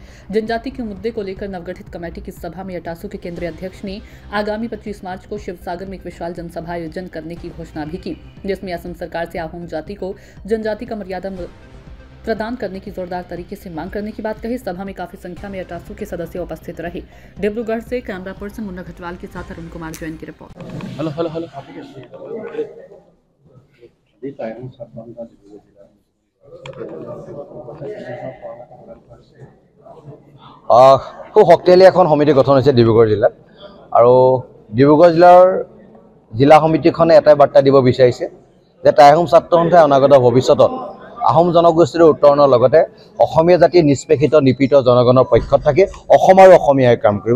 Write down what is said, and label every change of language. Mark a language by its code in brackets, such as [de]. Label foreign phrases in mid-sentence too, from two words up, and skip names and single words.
[hi] जनजाति के मुद्दे को लेकर नवगठित कमेटी की सभा में अटासू के केंद्रीय अध्यक्ष ने आगामी 25 मार्च को शिवसागर में एक विशाल जनसभा आयोजन करने की घोषणा भी की, जिसमें असम सरकार से आहोम जाति को जनजाति का मर्यादा प्रदान करने की जोरदार तरीके से मांग करने की बात कही। सभा में काफी संख्या में अटासू के सदस्य उपस्थित रहे। डिब्रूगढ़ से [en] camera person [hi] मुन्ना घटवाल के साथ अरुण कुमार जैन की रिपोर्ट। [as] খুব শক্তিশালী এখন সমিতি গঠন হৈছে ডিব্ৰুগড় জিলাত আৰু ডিব্ৰুগড় জিলাৰ জিলা সমিতিখনে এটাই বাৰ্তা দিব বিচাৰিছে যে টাই আহোম ছাত্ৰ সন্থাই অনাগত ভৱিষ্যতত আহোম জনগোষ্ঠীৰ উত্তৰণৰ লগতে অসমীয়া জাতিৰ নিষ্পেষিত নিপীড়িত জনগণৰ পক্ষত থাকি অসম আৰু অসমীয়া হৈ কাম কৰিব।